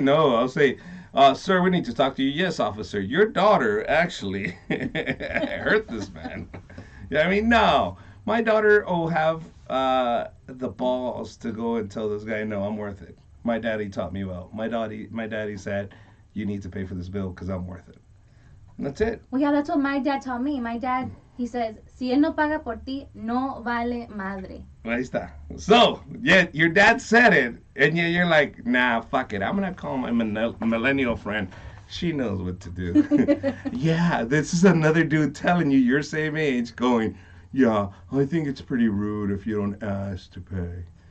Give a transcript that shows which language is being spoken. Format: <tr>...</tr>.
<en>No, I'll say, sir, we need to talk to you. Yes, officer, your daughter actually hurt this man. Yeah, I mean, no. My daughter will have the balls to go and tell this guy, no, I'm worth it. My daddy taught me well. My daddy said, you need to pay for this bill because I'm worth it. And that's it. Well, yeah, that's what my dad taught me. My dad He says,</en> <es>si él no paga por ti, no vale madre. Ahí está.</es> <en>So, yeah, your dad said it, and you're like, nah, fuck it. I'm going to call my millennial friend. She knows what to do. Yeah, this is another dude telling you your same age going, yeah, I think it's pretty rude if you don't ask to pay.</en>